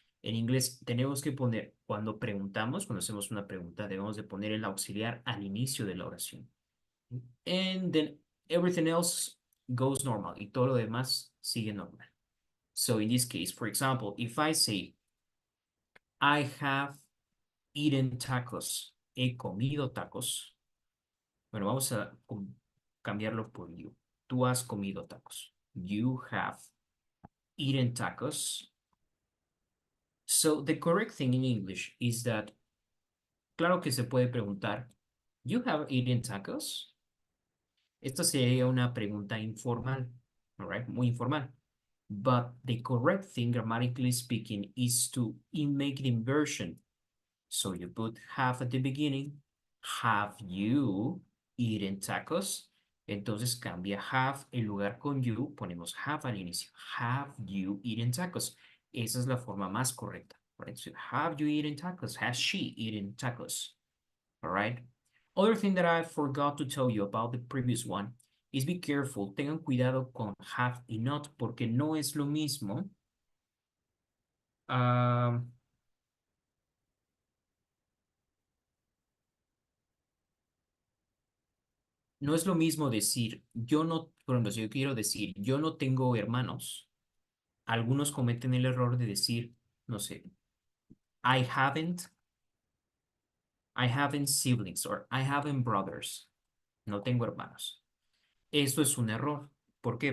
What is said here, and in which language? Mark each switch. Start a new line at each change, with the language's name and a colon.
Spanish: En inglés tenemos que poner, cuando preguntamos, cuando hacemos una pregunta, debemos de poner el auxiliar al inicio de la oración.
English: And then everything else goes normal.
Spanish: Y todo lo demás sigue normal.
English: So in this case, for example, if I say, I have eaten tacos.
Spanish: He comido tacos. Bueno, vamos a cambiarlo por you. Tú has comido tacos.
English: You have eaten tacos. So the correct thing in English is that,
Spanish: claro que se puede preguntar,
English: you have eaten tacos?
Spanish: Esta sería una pregunta informal,
English: all right?
Spanish: Muy informal.
English: But the correct thing, grammatically speaking, is to make the inversion. So you put have at the beginning. Have you eaten tacos?
Spanish: Entonces cambia have en lugar con you, ponemos have al inicio.
English: Have you eaten tacos?
Spanish: Esa es la forma más correcta, right?
English: So have you eaten tacos? Has she eaten tacos? All right. Other thing that I forgot to tell you about the previous one is be careful.
Spanish: Tengan cuidado con have y not porque no es lo mismo. No es lo mismo decir, yo no, por ejemplo, si yo quiero decir, yo no tengo hermanos, algunos cometen el error de decir, no sé,
English: I haven't siblings or I haven't brothers.
Spanish: No tengo hermanos. Esto es un error. ¿Por qué?